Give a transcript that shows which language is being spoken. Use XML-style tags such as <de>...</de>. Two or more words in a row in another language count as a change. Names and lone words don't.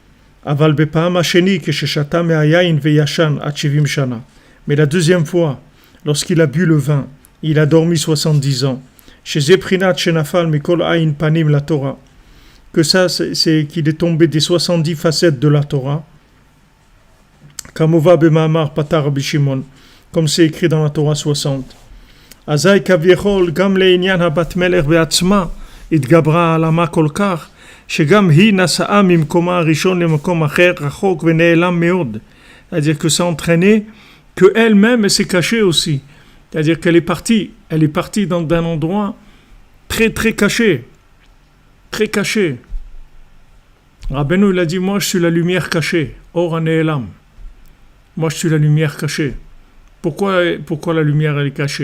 <fr>Mais la deuxième fois, lorsqu'il a bu le vin, il a dormi 70 ans. Que ça, c'est qu'il est tombé des 70 facettes de la Torah. Comme c'est écrit dans la Torah 60.</fr> <he>אזי כביכול גם לענין הבת מלך בעצמה התגברה על המה כל כך, שגם היא נסעה ממקומה הראשון למקום אחר, רחוק ונעלם מאוד.</he> <fr>C'est-à-dire que ça entraînait qu'elle-même, elle s'est cachée aussi. C'est-à-dire qu'elle est partie d'un endroit très très caché. Très caché. Rabbeinu, il a dit, moi je suis la lumière cachée.</fr> <he>אור נעלם.</he> <fr>Moi je suis la lumière cachée. Pourquoi la lumière elle est cachée?</fr>